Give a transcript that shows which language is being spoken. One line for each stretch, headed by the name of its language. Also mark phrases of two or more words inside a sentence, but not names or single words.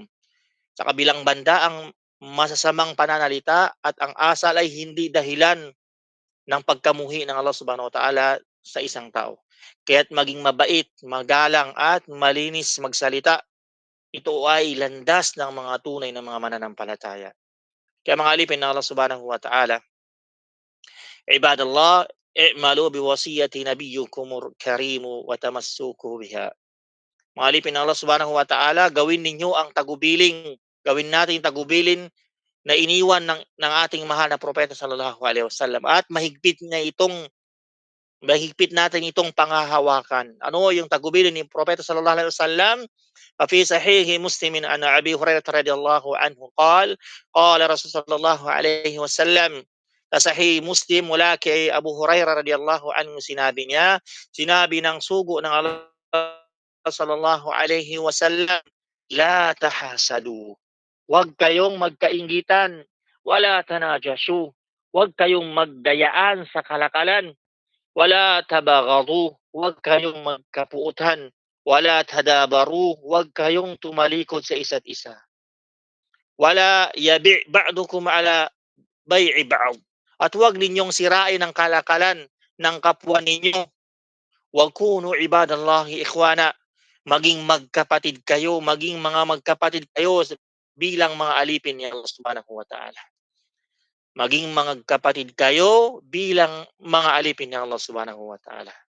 Filipino: Sa kabilang banda, ang masasamang pananalita at ang asal ay hindi dahilan ng pagkamuhi ng Allah
Arabic: سبحانه وتعالى
Filipino: sa isang tao. Kaya't maging mabait, magalang at malinis magsalita, ito ay landas ng mga tunay na mga mananampalataya. Kaya mga alipin ng
Arabic: Allah سبحانه وتعالى عباد الله اعملوا بوصية نبيكم الكريم وتمسكوا بها.
Filipino: Mga alipin ng Allah
Arabic: سبحانه وتعالى,
Filipino: gawin ninyo ang tagubiling, gawin natin tagubilin na iniwan ng ating mahal na propeta
Arabic: صلى الله عليه وسلم
Filipino: at mahigpit natin itong panghahawakan. Ano yung tagubilin ni propeta
Arabic: صلى الله عليه وسلم? ففي صحيح مسلم عن أبي هريرة رضي الله عنه قال قال رسول صلى الله عليه وسلم.
Filipino: Sa Sahih Muslim mula kay Abu Hurairah
Arabic: رضي الله عنه,
Filipino: sinabi ng sugo ng
Arabic: Allah صلى الله عليه وسلم لا تحاسدوا,
Filipino: huwag kayong magkainggitan,
Arabic: ولا تناجشوا,
Filipino: huwag kayong magdayaan sa kalakalan,
Arabic: ولا تباغضوا,
Filipino: huwag kayong magkapuutan,
Arabic: ولا تدابروا,
Filipino: huwag kayong tumalikod sa isa't isa.
Arabic: ولا يبع بعضكم على بيع بعض.
Filipino: At huwag ninyong sirain ang kalakalan ng kapwa ninyo.
Arabic: وكونوا عباد الله إخوانا.
Filipino: maging magkapatid kayo, maging mga magkapatid kayo bilang mga alipin ni Allah
Arabic: سبحانه وتعالى.
Filipino: Maging mga kapatid kayo bilang mga alipin ng Allah
Arabic: سبحانه وتعالى.